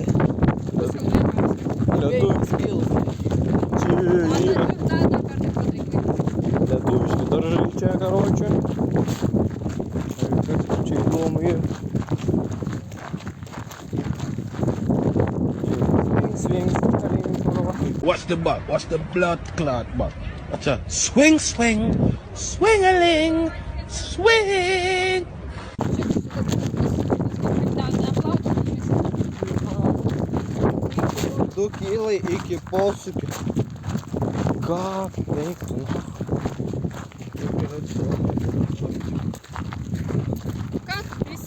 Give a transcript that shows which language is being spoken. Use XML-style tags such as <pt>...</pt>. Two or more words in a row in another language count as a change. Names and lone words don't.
<lt>Lietu... Čia yra... Lietuviški daržai čia, karočią. Čia įdomu yra. Swing, kurva.</lt> <en>What's the butt? What's the blood clot butt? What's a swing, swing, swing-a-ling, swing.</en> <lt>Du kilai iki posūkio. Ką veiktų? Ką? Visi.</lt>